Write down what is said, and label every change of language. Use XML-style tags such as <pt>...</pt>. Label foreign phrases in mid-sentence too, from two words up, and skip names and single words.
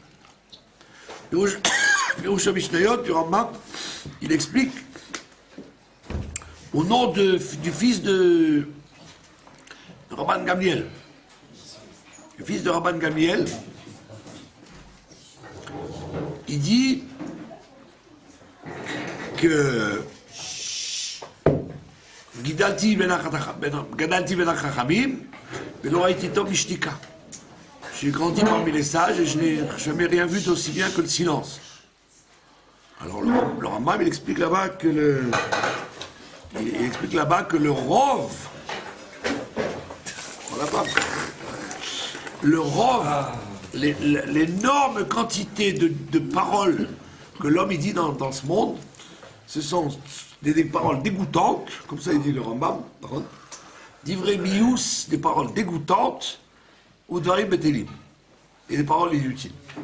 <fr>Pirush HaMishnayot du Rambam, il explique au nom du fils de Rabban Gamliel. Le fils de Rabban Gamliel, il dit que</fr> <he>גדלתי בין חכמים ולא הייתי טוב משתיקה.</he> <fr>J'ai grandi parmi les sages et je n'ai jamais rien vu d'aussi bien que le silence. Alors le Rambam, il explique là-bas que le rov, le rov, l'énorme quantité de paroles que l'homme il dit dans ce monde, ce sont des paroles dégoûtantes, comme ça il dit le Rambam,</fr> <he>דברי מיאוס,</he> <fr>des paroles dégoûtantes, ou</fr> <he>דברים בטלים,</he> <fr>et des paroles inutiles.</fr>